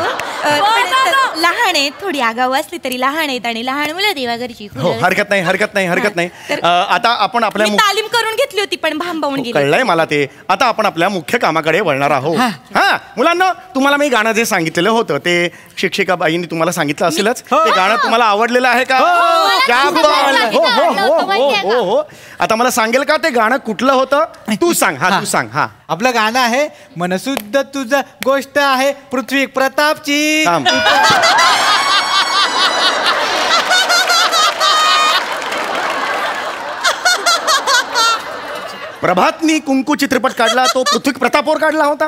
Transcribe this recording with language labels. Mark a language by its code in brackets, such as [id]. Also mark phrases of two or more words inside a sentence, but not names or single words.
[mr] पण लहान आहेत, थोडी आगाऊ असली तरी लहान आहेत आणि लहान मुलं देवाघरची हो, हरकत नाही हरकत नाही हरकत नाही. आता आपण आपल्या मी तालीम करून घेतली होती पण भांबावून गेली. कळलंय मला ते. आता आपण आपल्या मुख्य कामाकडे वळणार आहोत. हा मुलांना, तुम्हाला मी गाणं जे सांगितलेलं होतं ते शिक्षिका बाईंनी तुम्हाला सांगितलं असेलच. ते गाणं तुम्हाला आवडलेलं आहे का? [hi] क्या बात! [mr] हो हो हो हो हो हो. आता मला सांगेल का ते गाणं कुठलं होतं? तू सांग. हा तू सांग. हा, आपलं गाणं आहे मनसुद्ध तुझं गोष्ट आहे पृथ्वी प्रतापची. प्रभातनी कुंकू चित्रपट काढला, तो पृथ्वी प्रतापवर काढला होता.